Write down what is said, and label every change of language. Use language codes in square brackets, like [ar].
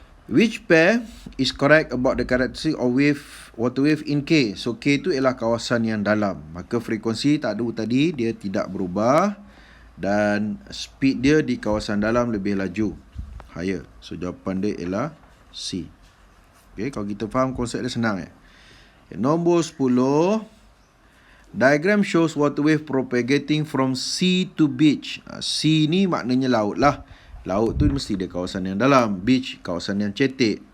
[en] Which pair is correct about the characteristic of water wave in K? [ms] So K tu ialah kawasan yang dalam. Maka frekuensi tak ada tadi, dia tidak berubah. Dan speed dia di kawasan dalam lebih laju, higher. So jawapan dia ialah C. Okay, kalau kita faham konsep dia senang ya. Okay, nombor 10. [en] Diagram shows water wave propagating from sea to beach. [ms] Sea ni maknanya laut lah. Laut tu mesti dia kawasan yang dalam. Beach, kawasan yang cetek.